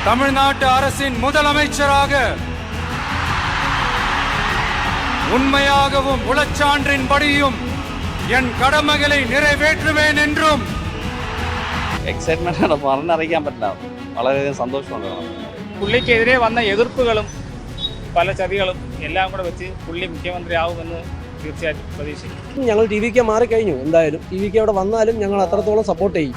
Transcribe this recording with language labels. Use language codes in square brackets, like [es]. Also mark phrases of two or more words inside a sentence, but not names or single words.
[ta] தமிழ்நாட்டு அரசின் முதலமைச்சராக உண்மையாகவும் உளச்சான்றின்படியும் என் கடமைகளை நிறைவேற்றுவேன் என்றும். [ml] എക്സൈറ്റ്മെന്റ് പറഞ്ഞറിയിക്കാൻ പറ്റില്ല. വളരെയധികം സന്തോഷമുണ്ട്. പുള്ളിക്കെതിരെ വന്ന എതിർപ്പുകളും പല ചതികളും എല്ലാം കൂടെ വെച്ച് പുള്ളി മുഖ്യമന്ത്രിയാവുമെന്ന് തീർച്ചയായിട്ടും പ്രതീക്ഷിക്കും. ഞങ്ങൾ ടി വിക്ക് മാറിക്കഴിഞ്ഞു. എന്തായാലും ടി വിക്ക് അവിടെ വന്നാലും ഞങ്ങൾ അത്രത്തോളം സപ്പോർട്ട് ചെയ്യും.